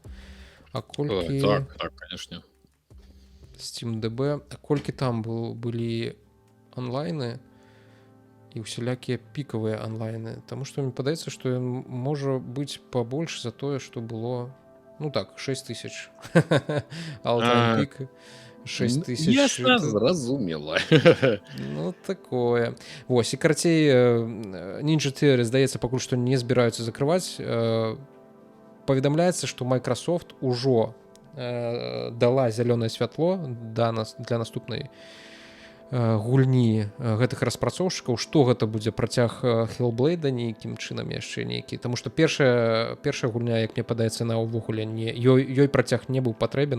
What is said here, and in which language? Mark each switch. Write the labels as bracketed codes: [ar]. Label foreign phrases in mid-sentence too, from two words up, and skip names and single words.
[be] А колькі [ru] Так, конечно. [be] SteamDB, а колькі там былі онлайны і ўсялякія пікавыя онлайны, таму што мне падаецца, што ён можа быць пабольш за тое, што было, ну так, 6000 [en] all-time peak, [be] 6000. Ясна, зразумела. Ну такое. Вось, і карацей, Ninja Theory, здаецца, пакуль што не збіраюцца закрываць. Паведамляецца, што Microsoft ужо дала зялёнае святло для наступнай гульні гэтых распрацоўшчыкаў, што гэта будзе працяг Hellblade нейкім чынам яшчэ нейкі, таму што першая гульня, як мне падаецца, на ўвогуле ёй працяг не быў патрэбен.